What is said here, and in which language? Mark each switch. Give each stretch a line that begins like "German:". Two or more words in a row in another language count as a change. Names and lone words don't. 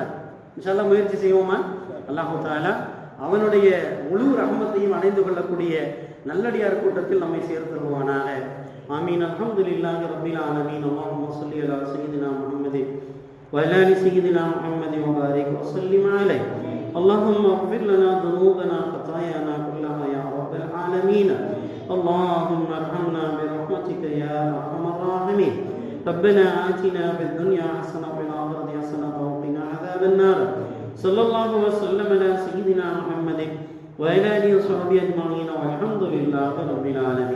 Arabic: إن شاء الله
Tamil: முயற்சி செய்வோமா?
Arabic: الله تعالى
Tamil: அவனுடைய முழு ரஹ்மத்தையும் அடைந்து கொள்ளக்கூடிய நல்லடியார் கூட்டத்தில் நம்மை சேர்த்துருவானாக.
Arabic: آمين. الحمد لله رب العالمين. اللهم صل على سيدنا محمد وعلى آل سيدنا محمد وبارك وسلم عليه. اللهم اغفر لنا ذنوبنا خطايانا كلها يا رب العالمين. اللهم ارحمنا برحمتك يا ارحم الراحمين. ربنا آتنا في الدنيا حسنة وفي الآخرة حسنة وقنا عذاب النار. صلى الله وسلم على سيدنا محمد وعلى آله وصحبه أجمعين والحمد لله رب العالمين.